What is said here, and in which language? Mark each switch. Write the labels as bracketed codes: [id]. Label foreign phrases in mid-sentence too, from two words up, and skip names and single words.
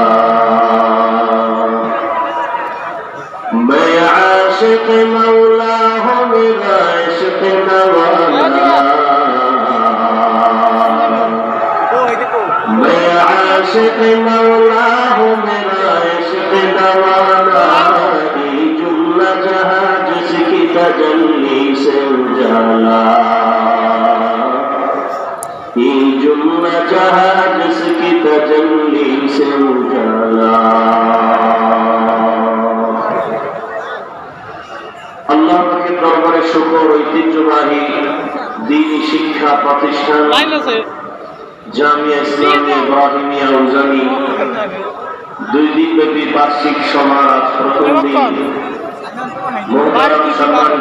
[ur] میں عاشق مولا ہوں میرا عشق نوالا میں عاشق مولا ہوں میرا عشق نوالا یہ جملہ جہاں جس کی تجلی سے اجالا یہ جملہ جہاں جس کی تجلی سے اجالا [bn] আল্লাহ পাকের দরবারে শুকর ঐতিহ্যবাহী দ্বীনি শিক্ষা প্রতিষ্ঠান জামিয়া ইসলামিয়া ইব্রাহিমিয়া উজানি 2 দিনব্যাপী বার্ষিক সমাজ প্রথম দিন মোহতারাম সম্মানিত